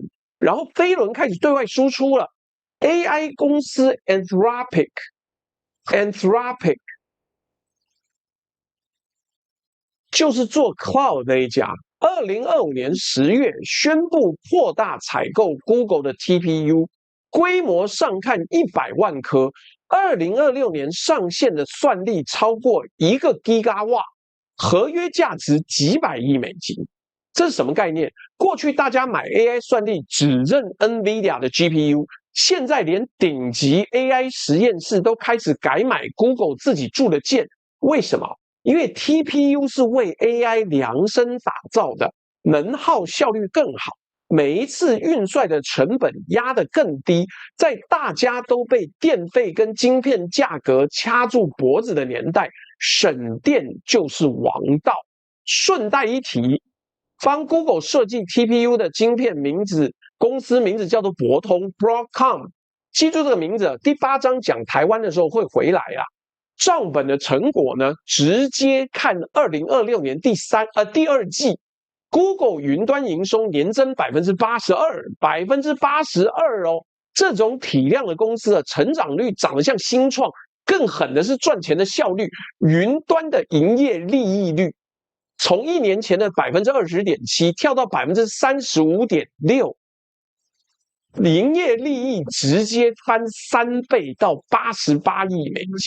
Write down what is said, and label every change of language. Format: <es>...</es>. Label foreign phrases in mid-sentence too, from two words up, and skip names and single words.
<zh>然後飛輪開始對外輸出了 ，AI 公司 Anthropic 就是做 Cloud 那一家。2025年10月宣布擴大採購 Google 的 TPU， 規模上看100萬顆。2026年上線的算力超過1個 Gigawatt， 合約價值幾百億美金。這是什麼概念？過去大家買 AI 算力只認 NVIDIA 的 GPU， 現在連頂級 AI 實驗室都開始改買 Google 自己鑄的件。為什麼？因為 TPU 是為 AI 量身打造的，能耗效率更好，每一次運算的成本壓得更低。在大家都被電費跟晶片價格掐住脖子的年代，省電就是王道。順帶一提，幫 Google 設計 TPU 的晶片公司名字叫做博通 Broadcom，記住這個名字，第8章講台灣的時候會回來啦。賬本的成果呢，直接看2026年第二季 ，Google 雲端營收年增 82%哦，這種體量的公司的成長率長得像新創，更狠的是賺錢的效率，雲端的營業利益率從1年前的20.7%跳到35.6%，營業利益直接翻3倍到88億美金。</zh>